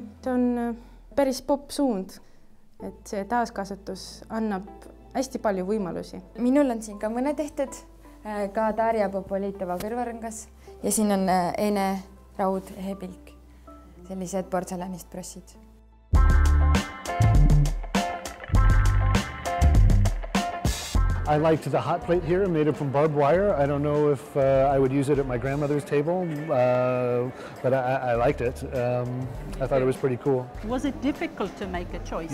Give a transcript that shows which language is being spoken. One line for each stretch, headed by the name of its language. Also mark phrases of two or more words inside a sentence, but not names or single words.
Estonian: See on päris popp suund, et see taaskasutus annab hästi palju võimalusi. Minul on siin ka mõne tehtud, ka Darja Popolitova kõrvarõngas ja siin on Ene raud ehepilk, sellised portselanist brossid.
English: I liked the hot plate here, made it from barbed wire. I don't know if I would use it at my grandmother's table, but I liked it. I thought it was pretty cool. Was it difficult to make a choice?